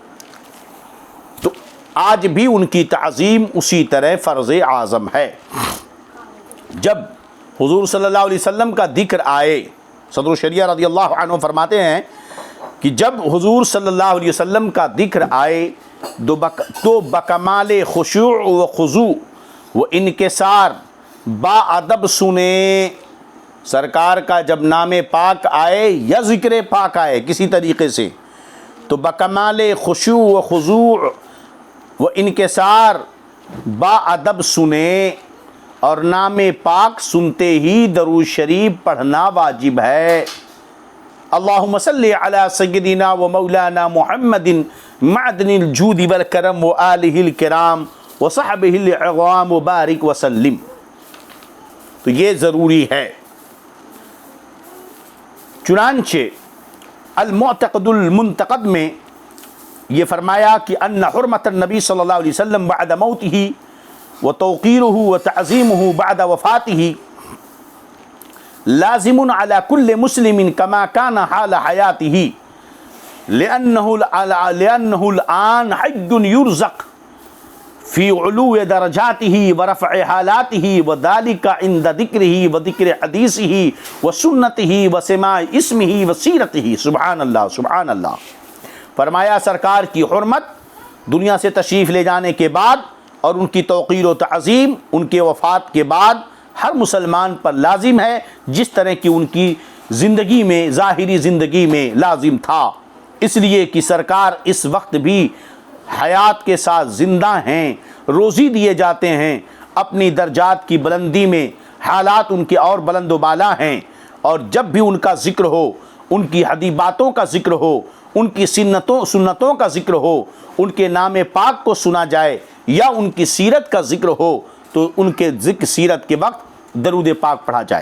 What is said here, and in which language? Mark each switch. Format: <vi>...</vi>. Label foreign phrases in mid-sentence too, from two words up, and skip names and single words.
<ur>تو آج بھی ان کی تعظیم اسی طرح فرض اعظم ہے۔ جب حضور</ur> <ar>صلی اللہ علیہ وسلم</ar> <ur>کا ذکر آئے، صدر الشریعہ</ur> <ar>رضی اللہ عنہ</ar> <ur>فرماتے ہیں کہ جب حضور</ur> <ar>صلی اللہ علیہ وسلم</ar> <ur>کا ذکر آئے تو بکمال خشوع و خضوع و انکسار با ادب سنے۔ سرکار کا جب نام پاک آئے یا ذکر پاک آئے کسی طریقے سے تو بکمال خشوع و خضوع و انکسار با ادب سنے، اور نام پاک سنتے ہی درود شریف پڑھنا واجب ہے۔</ur> <ar>اللہم صلی علی سیدنا و مولانا محمد معدن الجود والکرم و آلہ الکرام و صحبہ العظام و بارک وسلم۔</ar> <ur>تو یہ ضروری ہے۔ چنانچہ المعتقد المنتقد میں یہ فرمایا کہ</ur> <ar>ان حرمت النبی صلی اللہ علیہ وسلم بعد موتہ وتوقیرہ وتعظیمہ بعد وفاتہ لازم على كل مسلم كما كان حال حياته لأنه الآن حي يرزق في علو درجاته ورفع حالاته وذلك عند ذكره وذكر حديثه وسنته وسماع اسمه وسيرته۔ سبحان اللہ سبحان اللہ۔</ar> <ur>فرمایا سرکار کی حرمت دنیا سے تشریف لے جانے کے بعد اور ان کی توقیر و تعظیم ان کے وفات کے بعد ہر مسلمان پر لازم ہے، جس طرح کی ان کی زندگی میں ظاہری زندگی میں لازم تھا، اس لیے کہ سرکار اس وقت بھی حیات کے ساتھ زندہ ہیں، روزی دیے جاتے ہیں، اپنی درجات کی بلندی میں حالات ان کے اور بلند و بالا ہیں، اور جب بھی ان کا ذکر ہو، ان کی حدیث باتوں کا ذکر ہو، ان کی سنتوں کا ذکر ہو، ان کے نام پاک کو سنا جائے یا ان کی سیرت کا ذکر ہو تو ان کے ذکر سیرت کے وقت درود پاک پڑھا جائے۔</ur>